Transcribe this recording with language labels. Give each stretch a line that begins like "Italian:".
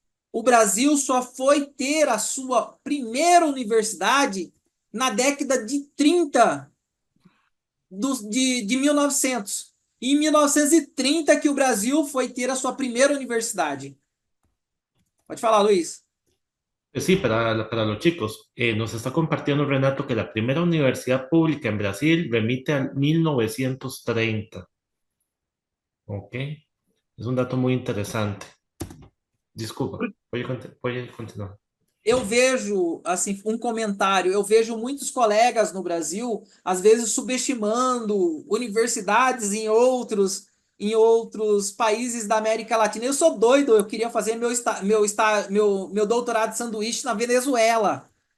Portuguese: O Brasil só foi ter a sua primeira universidade na década de 30 de 1900. Em 1930 que o Brasil foi ter a sua primeira universidade. Pode falar, Luiz.
Spanish: Sí, para los chicos, nos está compartiendo Renato que la primera universidad pública en Brasil remite al 1930. ¿Ok? Es un dato muy interesante. Disculpa, puede continuar.
Portuguese: Eu vejo assim um comentário, eu vejo muitos colegas no Brasil às vezes subestimando universidades em outros países da América Latina. Eu sou doido, eu queria fazer meu doutorado de sanduíche na Venezuela.